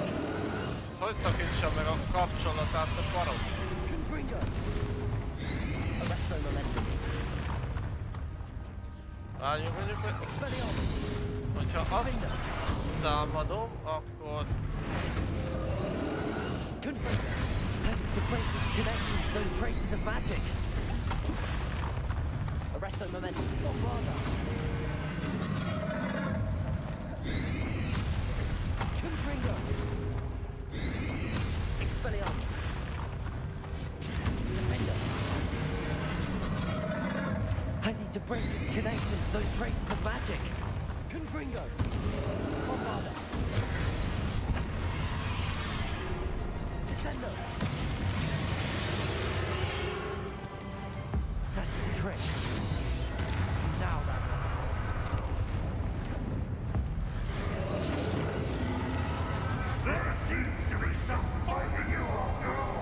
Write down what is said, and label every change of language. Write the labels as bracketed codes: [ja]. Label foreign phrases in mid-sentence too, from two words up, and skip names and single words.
[hu] Hogy szakítsa meg a kapcsolatát a barom? Confringo. Arrest no momentum. Várjunk mondjuk, hogy... Hogyha azt támadom, akkor... Confringo. [en] I need to break its connection to those traces of magic. Arrest no momentum. Bombarder. Confringo. Expelliarmus. Defender. I need to break its connection to those traces of magic. Confringo. Bombarder. Descendo. That's the trick. Now then. There seems to be some fight in you after all.